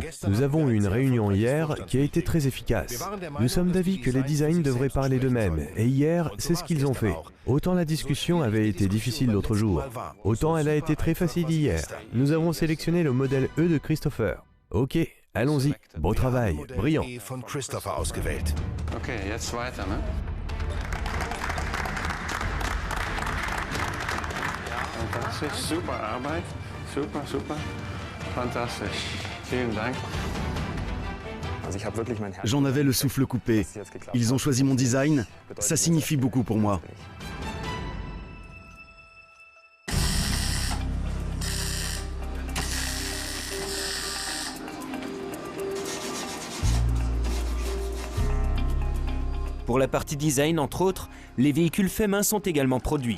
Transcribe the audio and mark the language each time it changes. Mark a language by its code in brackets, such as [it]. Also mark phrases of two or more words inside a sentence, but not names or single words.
[fr] Nous avons eu une réunion hier qui a été très efficace. Nous sommes d'avis que les designs devraient parler d'eux-mêmes, et hier, c'est ce qu'ils ont fait. Autant la discussion avait été difficile l'autre jour, autant elle a été très facile hier. Nous avons sélectionné le modèle E de Christopher. Ok, allons-y. Beau travail, brillant. [de] Okay, jetzt weiter, ne? Fantastisch, super Arbeit. Super, super. Fantastisch. Vielen Dank. [fr] J'en avais le souffle coupé. Ils ont choisi mon design. Ça signifie beaucoup pour moi. Pour la partie design, entre autres, les véhicules faits main sont également produits.